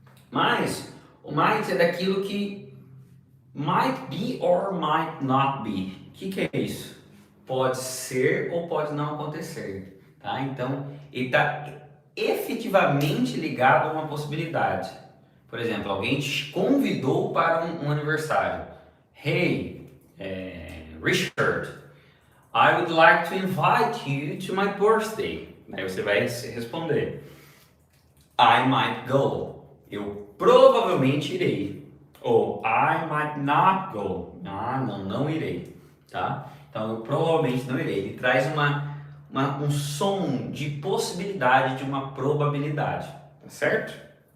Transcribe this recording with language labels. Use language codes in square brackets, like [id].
[pt] Mas o might é daquilo que [en] might be or might not be. [pt] O que é isso? Pode ser ou pode não acontecer, tá? Então, ele está efetivamente ligado a uma possibilidade. Por exemplo, alguém te convidou para um aniversário. [en] Hey, Richard, I would like to invite you to my birthday. [pt] Aí você vai responder, [en] I might go. [pt] Eu provavelmente irei. Ou [en] I might not go. [pt] Ah, não irei. Tá? Então eu provavelmente não irei. Ele traz um som de possibilidade, de uma probabilidade. Tá certo?